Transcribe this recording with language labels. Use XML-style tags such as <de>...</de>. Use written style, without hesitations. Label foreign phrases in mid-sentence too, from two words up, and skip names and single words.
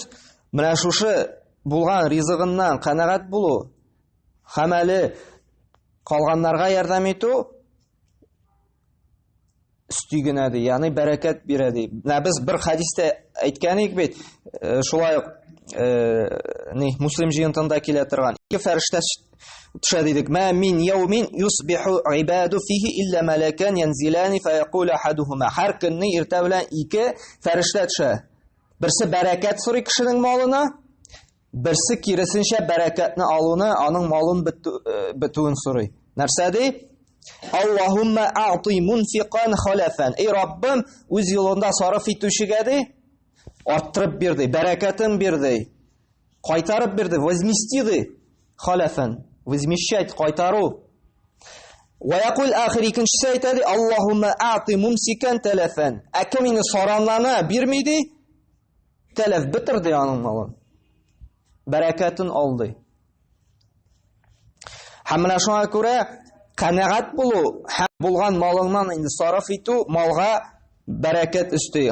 <tt>Менә шушы булган ризыгыннан канәгать булу, һәм әле калганнарга ярдәм итү үстигенә, ди. Ягъни бәрәкәт бирә, ди. Менә без бер хадистә әйткән идек бит, шулай Муслим җыентында килә торган. Ике фәрештә төшә дидек.</tt> <ar>"ما من يوم يصبح العباد فيه إلا ملكان ينزلان فيقول أحدهما".</ar> <tt>Һәр көнне иртә белән ике фәрештә төшә. Берсе бәрәкәт сорый кешенең малына, берсе киресенчә бәрәкәтне алуны, аның малын бетүен сорый. Нәрсә ди?</tt> <ar>"اللهم أعط منفقا خلفا".</ar> <tt>Эй Раббым, үз юлында сарыф итүчегә ди, арттырып бир ди, бәрәкәтен бир ди, кайтарып бир ди, возмести ди, халафан, возмещать, кайтару.</tt> <ar>ويقول آخر,</ar> <tt>икенчесе әйтә ди:</tt> <ar>"اللهم أعط ممسكا تلفا".</ar> <tt>Кем мине саранлана бирми ди, талаф битер ди аның малын, бәрәкәтен ал ди. Һәм менә шуңа күрә канәгать булу һәм булган малыңнан инде сарыф итү малга бәрәкәт өсти.</tt>